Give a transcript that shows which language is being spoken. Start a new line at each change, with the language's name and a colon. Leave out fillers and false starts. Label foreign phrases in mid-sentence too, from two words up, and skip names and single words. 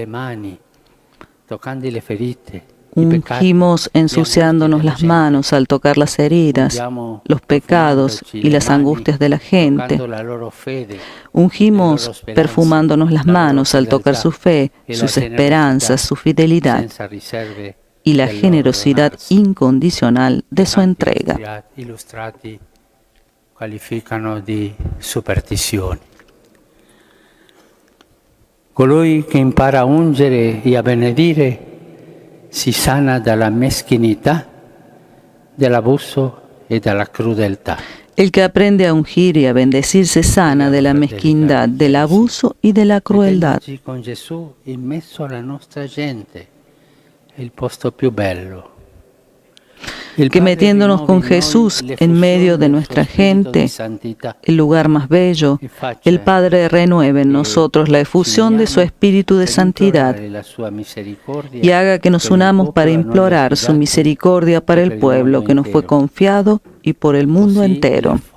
Spanish: Ungimos ensuciándonos las manos al tocar las heridas, los pecados y las angustias de la gente. Ungimos perfumándonos las manos al tocar su fe, sus esperanzas, su fidelidad y la generosidad incondicional de su entrega.
Italian: Colui che impara a ungere e a benedire si sana dalla meschinità, dell'abuso e dalla crudeltà.
Spanish: El que aprende a ungir y a bendecir se sana de la mezquindad, del abuso y de la crueldad.
Italian: Con Gesù in mezzo alla nostra gente è il posto più bello.
Spanish: Que metiéndonos con Jesús en medio de nuestra gente, el lugar más bello, el Padre renueve en nosotros la efusión de su espíritu de santidad y haga que nos unamos para implorar su misericordia para el pueblo que nos fue confiado y por el mundo entero.